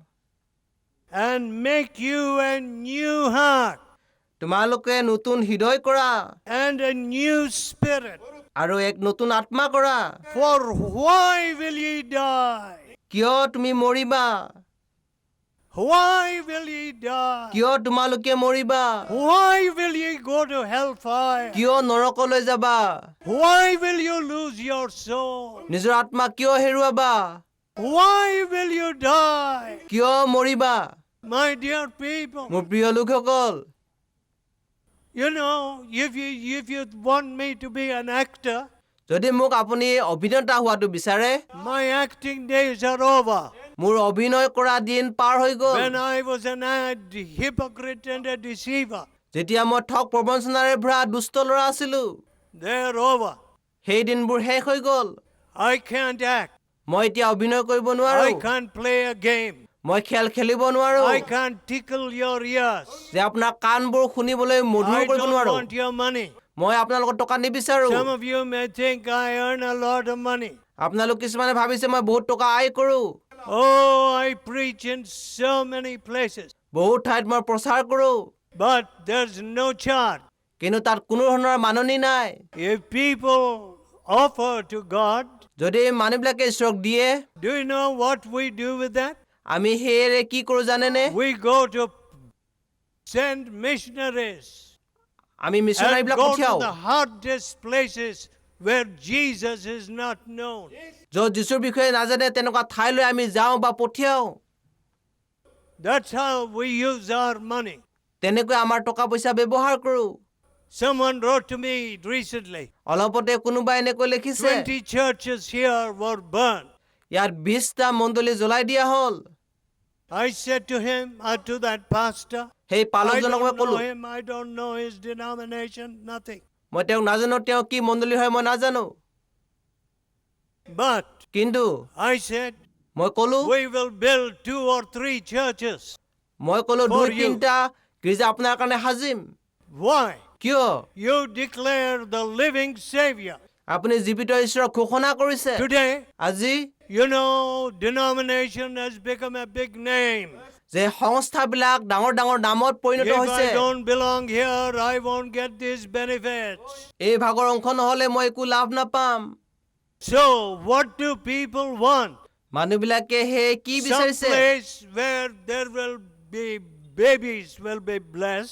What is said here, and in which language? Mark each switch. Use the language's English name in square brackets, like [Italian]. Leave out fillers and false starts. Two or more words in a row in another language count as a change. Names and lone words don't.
[English] and make you a new heart [Assamese] তোমালোকে নতুন হৃদয় কৰা [English] and a new spirit. [Assamese] আৰু এক নতুন আত্মা কৰা [English] For why will ye die? [Assamese] কিয় তুমি মৰিবা [English] Why will ye die? [Assamese] কিয় তোমালোকে মৰিবা [English] Why will ye go to hellfire? [Assamese] কিয় নৰকলৈ যাবা [English] Why will you lose your soul? [Assamese] নিজৰ আত্মা কিয় হেৰুৱাবা [English] Why will you die? [Assamese] কিয় মৰিবা [English] My dear people, [Assamese] মোৰ প্ৰিয় লোকসকল [English] you know, if you want me to be an actor, [Assamese] যদি মোক আপুনি অভিনেতা হোৱাটো বিচাৰে [English] my acting days are over. [Assamese] মোৰ অভিনয় কৰা দিন পাৰ হৈ গ'ল [English] When I was an hypocrite and a deceiver, [Assamese] যেতিয়া মই ঠগ প্ৰবঞ্চনাৰে ভৰা দুষ্ট ল'ৰা আছিলো [English] they're over. [Assamese] সেই দিনবোৰ শেষ হৈ গ'ল [English] I can't act. [Assamese] মই এতিয়া অভিনয় কৰিব নোৱাৰো [English] I can't play a game. [Assamese] মই খেল খেলিব নোৱাৰো [English] I can't tickle your ears. [Assamese] যে আপোনাৰ কাণবোৰ শুনিবলৈ মধুৰ [English] I [Assamese] কৰিব [English] don't [Assamese] নোৱাৰো [English] want your money. [Assamese] মই আপোনালোকৰ টকা নিবিচাৰো [English] Some of you may think I earn a lot of money. [Assamese] আপোনালোক কিছুমানে ভাবিছে মই বহুত টকা আয় কৰো [English] Oh, I preach in so many places. [Assamese] বহুত ঠাইত মই প্ৰচাৰ কৰো [English] But there's no charge. [Assamese] কিন্তু তাত কোনো ধৰণৰ মাননি নাই [English] If people offer to God, [Assamese] যদি মানুহবিলাকে ঈশ্বৰক দিয়ে [English] do you know what we do with that? [Assamese] আমি সেয়েৰে কি কৰো জানেনে [English] We go to send missionaries [Assamese] আমি [English] and [Assamese] মিছনাৰীবিলাক [English] go to [Assamese] পঠিয়াও [English] the hardest places where Jesus is not known. [Assamese] য'ত যীশুৰ বিষয়ে নাজানে তেনেকুৱা ঠাইলৈ আমি যাওঁ বা পঠিয়াওঁ। [English] That's how we use our money. [Assamese] তেনেকৈ আমাৰ টকা পইচা ব্যৱহাৰ কৰোঁ। [English] Someone wrote to me recently, [Assamese] অলপতে কোনোবাই এনেকৈ লিখিছে [English] 20 churches here were burned. [Assamese] ইয়াত 20টা মণ্ডলী জ্বলাই দিয়া হ'ল। [English] I said to him, to that pastor, [Assamese] সেই [English] I [Assamese] পালকজনক মই [English] don't know [Assamese] ক'লো, [English] him, I don't know his denomination, nothing. [Assamese] মই তেওঁক নাজানো, তেওঁ কি মণ্ডলী হয় মই নাজানো। [English] But [Assamese] কিন্তু [English] I said, [Assamese] মই ক'লো [English] we will build 2 or 3 churches. [Assamese] মই ক'লো [English] For [Assamese] 2-3টা গীৰ্জা আপোনাৰ কাৰণে সাজিম। [English] Why? [Assamese] কিয়? [English] You declare the living Savior. [Assamese] আপুনি জীৱিত ঈশ্বৰক ঘোষণা কৰিছে। [English] Today, [Assamese] আজি [English] you know, denomination has become a big name. [Assamese] যে সংস্থাবিলাক ডাঙৰ ডাঙৰ নামত পৰিণত [English] If [Assamese] হৈছে। [English] I don't belong here, I won't get these benefits. [Assamese] এই ভাগৰ অংশ নহ'লে মই একো লাভ নাপাম। [English] So, what do people want? [Assamese] মানুহবিলাকে সেই কি [English] Some [Assamese] বিচাৰিছে? [English] place where there will be babies will be blessed.